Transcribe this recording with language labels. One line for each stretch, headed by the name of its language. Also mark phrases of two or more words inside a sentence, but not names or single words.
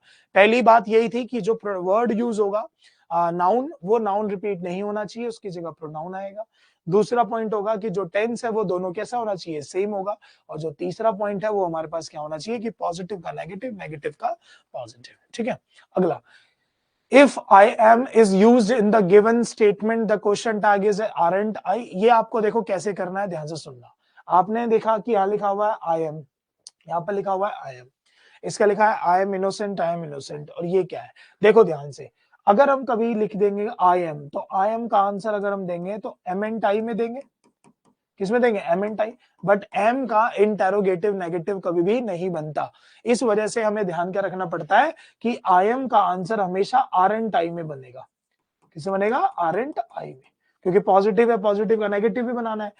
Hindi: पहली बात यही थी कि जो
English: word use
Hindi: होगा नाउन, वो नाउन रिपीट नहीं होना चाहिए, उसकी जगह प्रोनाउन आएगा। दूसरा पॉइंट होगा कि जो टेंस है वो दोनों कैसा होना चाहिए? सेम होगा। और जो तीसरा पॉइंट है वो हमारे पास क्या होना चाहिए? कि पॉजिटिव का नेगेटिव, नेगेटिव का पॉजिटिव। ठीक है, अगला,
English: if I am is used in the given statement the question tag is aren't I।
Hindi: ये आपको देखो कैसे करना है, ध्यान से सुनना। आपने देखा कि यहाँ लिखा हुआ है
English: I am,
Hindi: यहाँ पर लिखा हुआ है
English: I am,
Hindi: इसका लिखा है
English: I am innocent, I am innocent,
Hindi: और ये क्या है? देखो ध्यान से, अगर हम कभी लिख देंगे
English: I am,
Hindi: तो
English: I am
Hindi: का आंसर अगर हम देंगे तो
English: am and I
Hindi: में देंगे। किसमें देंगे?
English: am and I.
Hindi: बट एम का
English: interrogative negative
Hindi: कभी भी नहीं बनता। इस वजह से हमें ध्यान क्या रखना पड़ता है कि
English: I am
Hindi: का आंसर हमेशा
English: are and I
Hindi: में बनेगा। किसमें बनेगा?
English: are and I
Hindi: में, क्योंकि पॉजिटिव है, पॉजिटिव का नेगेटिव भी बनाना है।